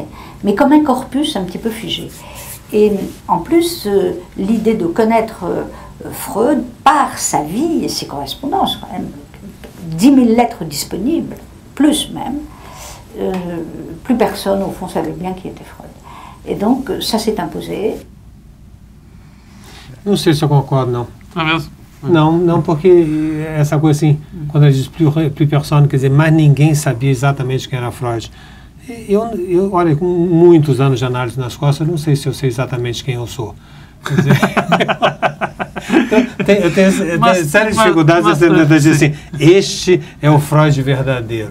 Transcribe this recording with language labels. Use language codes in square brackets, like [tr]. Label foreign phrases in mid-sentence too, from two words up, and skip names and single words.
[fr] Mais comme un corpus un petit peu figé. Et en plus, l'idée de connaître Freud par sa vie et ses correspondances, quand même, 10 000 lettres disponibles, plus même, plus personne, au fond, savait bien qui était Freud. Et donc, ça s'est imposé. [pt] Não sei se eu concordo, não. É mesmo? Não, porque essa coisa assim, quando ele diz [fr] plus personne, [pt] quer dizer, mas ninguém sabia exatamente quem era Freud. Eu olha, com muitos anos de análise nas costas, eu não sei se eu sei exatamente quem eu sou. Quer dizer, eu tenho sérias dificuldades de dizer assim, este é o Freud verdadeiro.